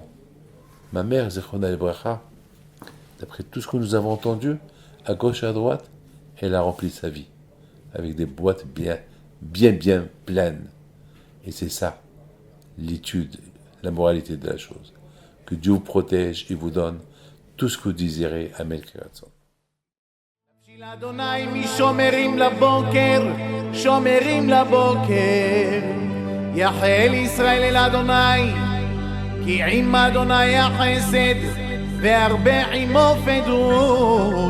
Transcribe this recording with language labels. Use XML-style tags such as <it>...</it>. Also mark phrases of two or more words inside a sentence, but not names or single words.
<fr>Ma mère,</fr> <he>זכרונה לברכה,</he> <fr>d'après tout ce que nous avons entendu, à gauche et à droite, elle a rempli sa vie. Avec des boîtes bien pleines. Et c'est ça, l'étude, la moralité de la chose. Que Dieu vous protège et vous donne tout ce que vous désirez. Amen.</fr> <he>אדוני משומרים לבוקר, שומרים לבוקר. יחל ישראל אל אדוני, כי עם אדוני החסד, והרבה עמו פדות.</he>